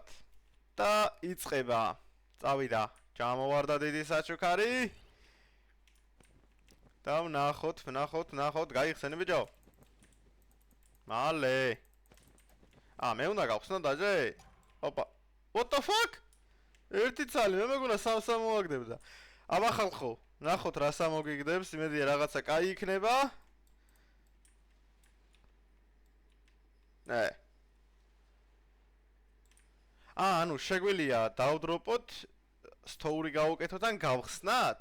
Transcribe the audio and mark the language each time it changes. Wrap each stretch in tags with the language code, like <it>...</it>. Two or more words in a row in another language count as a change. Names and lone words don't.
<ka>და იწყება. წავიდა. ჩამოვარდა დიდი საჩუქარი. და ვნახოთ, გაიხსენი ბიჭო. მალე. მე უნდა გავხსნო დაჟე? ოპა.</ka> <en>What the fuck?</en> <ka>ერთი ცალი, მე მეგონა სამ მოაგდებდა. აბა ხალხო, ნახოთ რა სამოგიგდებს, იმედია რაღაცა კაი იქნება. ანუ შეგვიძლია დავდროპოთ story გავუკეთოთ ან გავხსნათ?</ka>